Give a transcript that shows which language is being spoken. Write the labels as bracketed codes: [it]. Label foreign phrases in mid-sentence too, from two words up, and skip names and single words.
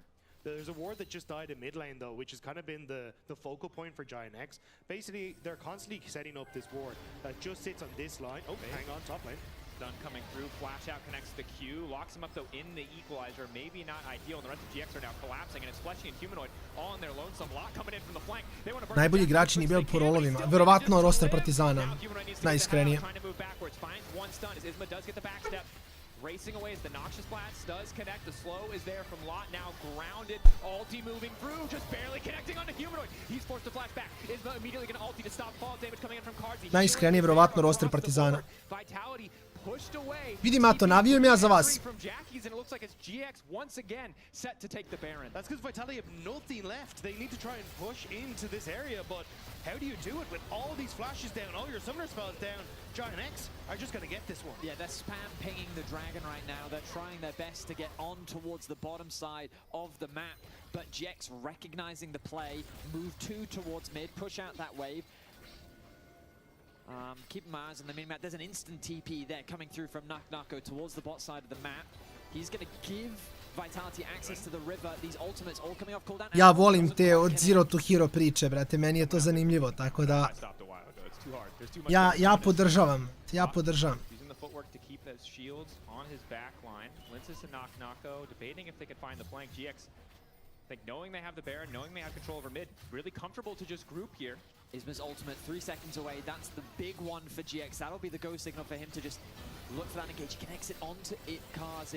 [en] There's a ward that just died in mid lane, though, which has kind of been the focal point for Giant X. Basically, they're constantly setting up this ward that just sits on this line. Oh, hang on, top lane. Stun coming through, flash out connects the Q, locks him up though in the equalizer, maybe not ideal, and the rest of GX are now collapsing, and it's Fleshy and Humanoid all on their lonesome. Lot coming in from the flank. They want to burn. [sr] Najbolji igrači nije bio po rolovima, verovatno roster Partizana, najiskrenije. [en] Racing away as the Noxious Blast does connect. The slow is there from Lot, now grounded. Ulti moving through, just barely connecting onto Humanoid. He's forced to flash back. Isma immediately going to ulti to stop fall damage coming in from Karzi. [sr] Najiskrenije verovatno roster Partizana. [en] Vitality pushed away. [sr] Vidim ja to, navijujem ja za vas. [en] From Jackie's, and it looks like it's GX once again set to take the Baron. That's because Vitality have nothing left. They need to try and push into this area, but how do you do it with all these flashes down, all your summoner spells down? Giant X are just going to get this one. Yeah, they're spam pinging the dragon right now. They're trying their best to get on towards the bottom side of the map, but GX recognizing the play, move 2 towards mid, push out that wave. Keeping my eyes on the mini-map. There's an instant TP there coming through from Nako towards the bot side of the map. He's going to give Vitality access to the river. These ultimates all coming off cooldown. [sr] Ja volim te od [en] Zero to Hero [sr] priče, brate, meni je to zanimljivo, tako da... Ja podržavam. [en] footwork to keep those shields on his back line. Linces and Nako debating if they could find the flank. GX, like knowing they have the Baron, knowing they have control over mid, really comfortable to just group here. Isma's ultimate 3 seconds away. That's the big one for GX. That'll be the go signal for him to just look for that engage. He connects it onto it, Kazi.